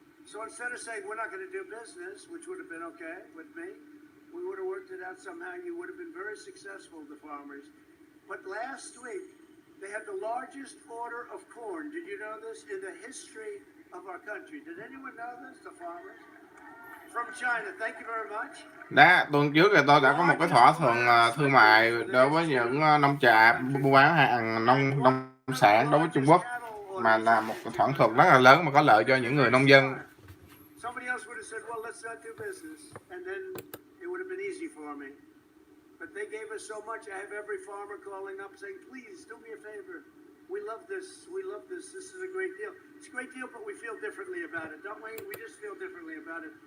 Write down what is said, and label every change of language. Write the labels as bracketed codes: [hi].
[en] So instead of saying, we're not going to do business, which would have been okay with me, we would have worked it out somehow. You would have been very successful, the farmers. But last week, they had the largest order of corn. Did you know this? In the history of our country. Did anyone know this? The farmers? From China. Thank you very much. [vi] Tuần trước thì tôi đã có một cái thỏa thuận thương mại đối với những nông trại buôn bán hàng nông sản đối với Trung Quốc, mà là một thỏa thuận rất là lớn mà có lợi cho những người nông dân. [en] Somebody else would have said, well, let's not do business, and then it would have been easy for me. But they gave us so much. I have every farmer calling up saying, please do me a favor. We love this. We love this. This is a great deal. It's a great deal, but we feel differently about it, don't we? We just feel differently about it.